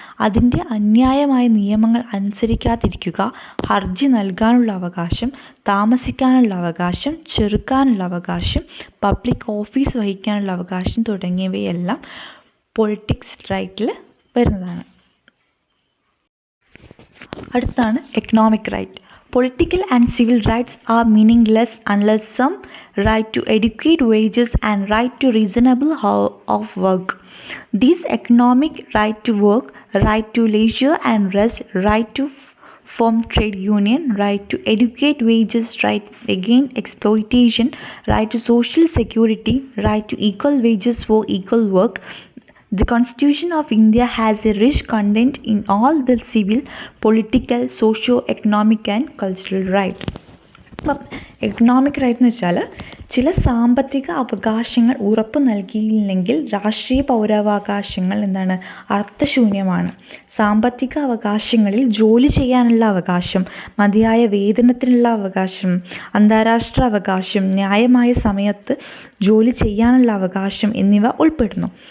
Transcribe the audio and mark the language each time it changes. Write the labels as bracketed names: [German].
[Malayalam] അതിൻ്റെ അന്യായമായ നിയമങ്ങൾ അനുസരിക്കാതിരിക്കുക, ഹർജി നൽകാനുള്ള അവകാശം, താമസിക്കാനുള്ള അവകാശം, ചെറുക്കാനുള്ള അവകാശം, പബ്ലിക് ഓഫീസ് വഹിക്കാനുള്ള അവകാശം തുടങ്ങിയവയെല്ലാം പൊളിറ്റിക്സ് റൈറ്റിൽ വരുന്നതാണ്. അടുത്താണ് economic right. [English] Political and civil rights are meaningless unless some right to adequate wages and right to reasonable hour of work. These economic right to work, right to leisure and rest, right to form trade union, right to adequate wages, right against exploitation, right to social security, right to equal wages for equal work. The Constitution of India has a rich content in all the civil, political, socio-economic and cultural rights. [Malayalam] അപ്പം economic right എന്ന് വെച്ചാൽ ചില സാമ്പത്തിക അവകാശങ്ങൾ ഉറപ്പു നൽകിയില്ലെങ്കിൽ രാഷ്ട്രീയ പൗരാവകാശങ്ങൾ എന്താണ് അർത്ഥശൂന്യമാണ്. സാമ്പത്തിക അവകാശങ്ങളിൽ ജോലി ചെയ്യാനുള്ള അവകാശം, മതിയായ വേതനത്തിനുള്ള അവകാശം, അന്താരാഷ്ട്ര അവകാശം, ന്യായമായ സമയത്ത് ജോലി ചെയ്യാനുള്ള അവകാശം എന്നിവ ഉൾപ്പെടുന്നു.